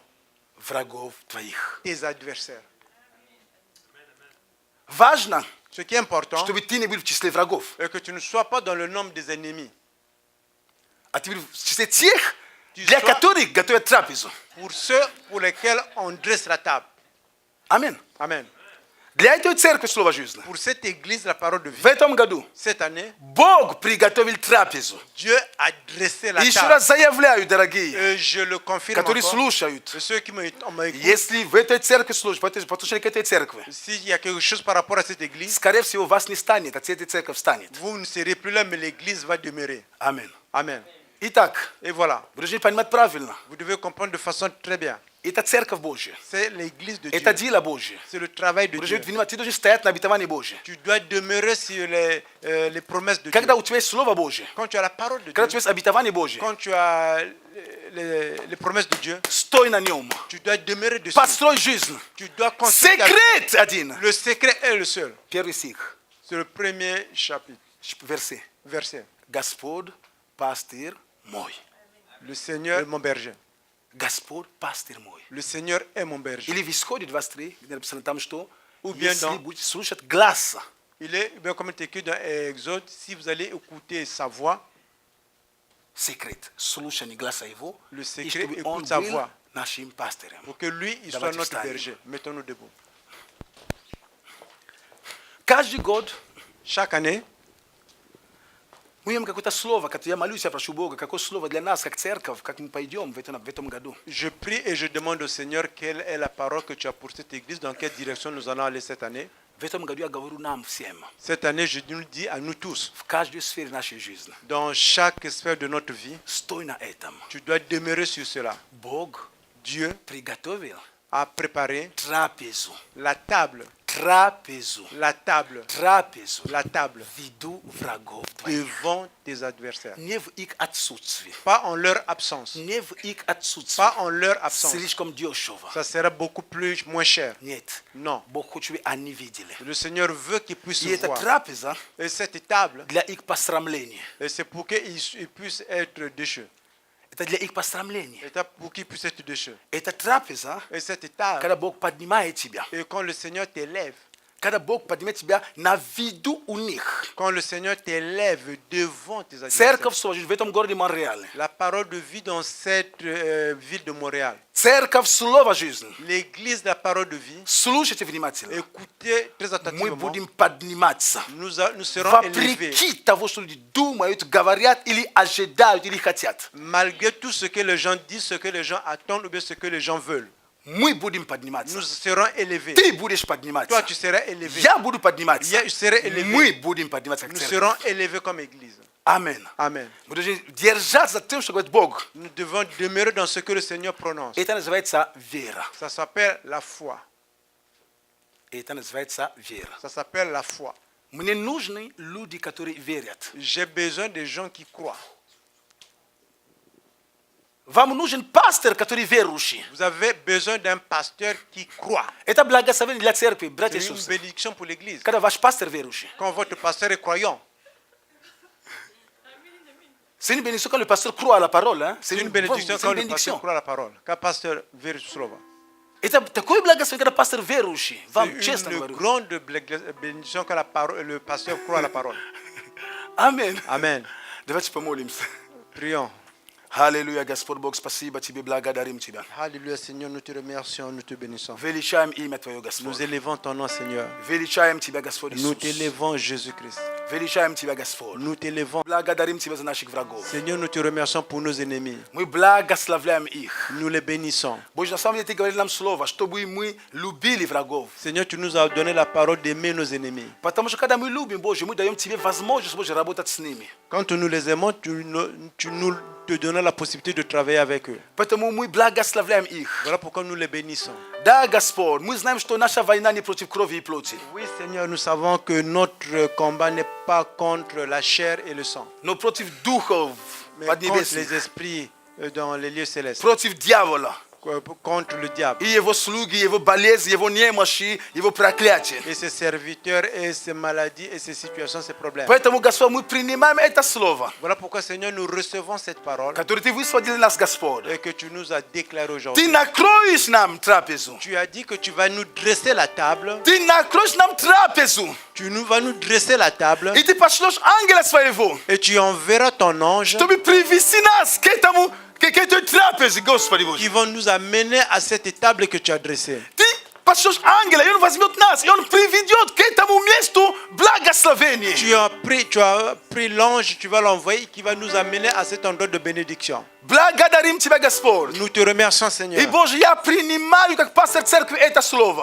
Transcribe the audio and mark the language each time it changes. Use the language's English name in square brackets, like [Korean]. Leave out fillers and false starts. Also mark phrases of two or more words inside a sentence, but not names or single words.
[Russian] врагов твоих. [French] tes adversaires. [Russian] Важно, [French] Ce qui est important, [Russian] чтобы ты не был в числе врагов, [French] est que tu ne sois pas dans le nombre des ennemis. [Russian] а ты был в числе тех, [French] Tu [Russian] для [French] sois- [Russian] которых готовят трапезу. [French] Pour ceux pour lesquels on dresse la table. [Russian] Аминь. [French] Amen. [Russian] Для этой церкви Слово жизни. [French] Pour cette église, la parole de vie. [Russian] В этом году [French] Cette année, [Russian] Бог приготовил трапезу. [French] Dieu a dressé la [Russian] И еще [French] table. [Russian] раз заявляю, дорогие, [French] Et je le confirme [Russian] которые [French] encore. [Russian] слушают, [French] Et ceux qui m'écoutent, [Russian] если в этой церкви служат, по отношению к этой церкви, [French] s'il y a quelque chose par rapport à cette église, [Russian] скорее всего, вас не станет, а эта церковь станет. [French] vous ne serez plus là, mais l'église va demeurer. [Russian] Аминь. [French] Amen. [Russian] Итак, [French] Et voilà, [Russian] вы должны понимать правильно. [French] vous devez comprendre de façon très bien. [Russian] Это церковь Божья. [French] C'est l'église de Dieu. [Russian] Это дело Божье. [French] C'est le travail de [Russian] Вы [French] Dieu. [Russian] должны понимать, ты должен стоять на обетовании Божьем. [French] Tu dois demeurer sur les promesses de [Russian] Когда [French] Dieu. [Russian] у тебя есть Слово Божье, [French] Quand tu as la parole de [Russian] когда у [French] Dieu, [Russian] тебя есть обетование Божье, [French] quand tu as les promesses de Dieu, [Russian] стой на нем. [French] tu dois demeurer dessus. [Russian] Построй жизнь. [French] Tu dois construire ta vie. [Russian] Секрет один. [French] Le secret est le seul. [Russian] Первый стих, [French] C'est le premier chapitre, [Russian] версия. [French] verset. [Russian] Господь, пастырь мой. [French] Le Seigneur est mon berger. [Russian] Господь, пастырь мой. [French] Le Seigneur est mon berger. [Russian] Или в Исходе 23, где написано там, что [French] Ou bien [Russian] если [French] dans- [Russian] будете слушать глаз, [French] Il est, bien comme il est écrit dans Exode, si vous allez écouter sa voix, [Russian] секрет, слушание глаза его, [French] Le [Russian] и [French] secret, [Russian] чтобы [French] écoute [Russian] он [French] sa [Russian] был [French] voix. [Russian] нашим пастырем. [French] pour que lui, il soit [Russian] Давайте [French] notre [Russian] встанем. [French] berger. Mettons-nous debout. [Russian] Каждый год [French] Chaque année, [Russian] мы имеем какое-то слово, которое я молюсь, я прошу Бога, какое слово для нас, как церковь, как мы пойдем в этом году. [French] je prie et je demande au Seigneur quelle est la parole que tu as pour cette église, dans quelle direction nous allons aller cette année. [Russian] В этом году я говорю нам всем, [French] Cette année, je nous le dis à nous tous, [Russian] в каждой сфере нашей жизни, [French] dans chaque sphère de notre vie, [Russian] стой на этом. [French] tu dois demeurer sur cela. [Russian] Бог [French] Dieu [Russian] приготовил [French] a préparé [Russian] трапезу, [French] la table, [Russian] трапезу, [French] la table, [Russian] трапезу [French] la table [Russian] в виду врагов твоих. [French] devant tes adversaires. [Russian] Не в их отсутствии, [French] Pas en leur absence. [Russian] не в их отсутствии, [French] Pas en leur absence. [Russian] слишком дешево. [French] Ça sera beaucoup moins cher. [Russian] Нет, [French] Non. [Russian] Бог хочет, чтобы они видели. [French] Le Seigneur veut qu'ils puissent [Russian] И эта [French] voir. [Russian] трапеза [French] Et cette table, [Russian] для их посрамления. [French] c'est pour qu'ils puissent être déchus. [Russian] Это для их посрамления. [French] C'est pour qu'ils puissent être déchus. [Russian] Это трапеза, [French] Et cette table, [Russian] когда Бог поднимает тебя. [French] et quand le Seigneur t'élève, [Russian] Когда Бог поднимет тебя на виду у них. [French] quand le Seigneur t'élève devant tes adversaires, [Russian] Церковь Слова жизни в этом городе Монреале. [French] la parole de vie dans cette ville de Montréal, [Russian] Церковь Слова жизни. [French] l'église de la parole de vie, [Russian] Слушайте внимательно. [French] écoutez très [Russian] Мы [French] attentivement, [Russian] будем подниматься. [French] nous serons élevés. [Russian] Вопреки того, что люди думают, говорят или ожидают, или хотят. [French] Malgré tout ce que les gens disent, ce que les gens attendent ou bien ce que les gens veulent. [Russian] Мы будем подниматься. [French] Nous serons élevés. [Russian] Ты будешь [French] Toi, [Russian] подниматься. [French] tu seras élevé. [Russian] Я буду подниматься. [French] Я serai élevé. [Russian] Мы будем подниматься как [French] Nous [Russian] церковь. [French] serons élevés comme église. [Russian] Аминь. [French] Amen. [Russian] Мы должны держаться за тем, что говорит Бог. [French] Nous devons demeurer dans ce que le Seigneur prononce. [Russian] Это называется вера. [French] Ça s'appelle la foi. [Russian] Это называется вера. [French] Ça s'appelle la foi. [Russian] Мне нужны люди, которые верят. [French] J'ai besoin des gens qui croient. [Russian] Вам нужен пастор, который верующий. [French] Vous avez besoin d'un pasteur qui croit. [Russian] Это благословение для церкви, братья и [French] C'est une [Russian] сестры. [French] bénédiction pour l'église. [Russian] Когда ваш пастор верующий. [French] Quand votre pasteur est croyant, C'est une bénédiction quand le pasteur croit à la parole. Hein? c'est une bénédiction c'est quand une le pasteur bénédiction. croit à la parole. Quand le pasteur verra слово. [Russian] Это такое благословение, когда пастор верующий. Вам [French] C'est [Russian] честно [French] une [Russian] говорю. [French] grande bénédiction quand le pasteur croit à la parole. [Russian] Аминь. [French] Amen. [Russian] Давайте помолимся. [French] Prions. [Russian] Аллилуйя, Господь Бог, спасибо Тебе, благодарим Тебя. [French] Alléluia, Seigneur, nous te remercions, nous te bénissons. [Russian] Величаем имя Твое, [French] Nous [Russian] Господь. [French] élevons ton nom, Seigneur. [Russian] Величаем Тебя, Господь [French] Nous [Russian] Иисус. [French] t'élevons, Jésus-Christ. [Russian] Величаем Тебя, Господь. [French] Nous t'élevons. [Russian] Благодарим Тебя за наших врагов. [French] Seigneur, nous te remercions pour nos ennemis. [Russian] Мы благословляем их. [French] Nous les bénissons. [Russian] Боже, на самом деле Ты говорил нам слово, чтобы мы любили врагов. [French] Seigneur, tu nous as donné la parole d'aimer nos ennemis. [Russian] Потому что когда мы любим, Боже, мы даем Тебе возможность, Боже, работать с ними. [French] Quand nous les aimons, tu te donnant la possibilité de travailler avec eux. [Russian] Поэтому мы благословляем их. [French] Voilà pourquoi nous les bénissons. [Russian] Да, Господь, мы знаем, что наша война не против крови и плоти, [French] Oui, Seigneur, nous savons que notre combat n'est pas contre la chair et le sang, [Russian] но против духов [French] mais contre les [Russian] поднебесных, [French] esprits dans les lieux célestes, [Russian] против дьявола [French] contre le diable [Russian] и его слуги, его болезни, его немощи, его проклятия. [French] et ses serviteurs et ses maladies et ses situations, ses problèmes. [Russian] Поэтому, Господь, мы принимаем это слово, [French] Voilà pourquoi, Seigneur, nous recevons cette parole [Russian] которое Ты высвободил нас, Господь. [French] et que tu nous as déclaré [Russian] Ты [French] aujourd'hui. [Russian] накроешь нам трапезу. [French] Tu as dit que tu vas nous dresser la table. [Russian] Ты накроешь нам трапезу. [French] Vas nous dresser la table [Russian] И Ты пошлешь ангела своего, [French] et tu enverras ton ange [Russian] чтобы привести нас к этой трапезе, Господи Боже. [French] qui vont nous amener à cette table que tu as dressée. [Russian] Ты пошлешь ангела, и он возьмет нас, и он приведет к этому месту благословения. [French] Tu as pris l'ange, tu vas l'envoyer qui va nous amener à cet endroit de bénédiction. [Russian] Благодарим Тебя, Господь. [French] Nous te remercions, [Russian] И, [French] Seigneur. [Russian] Боже, я принимаю, как пастор церкви, это слово.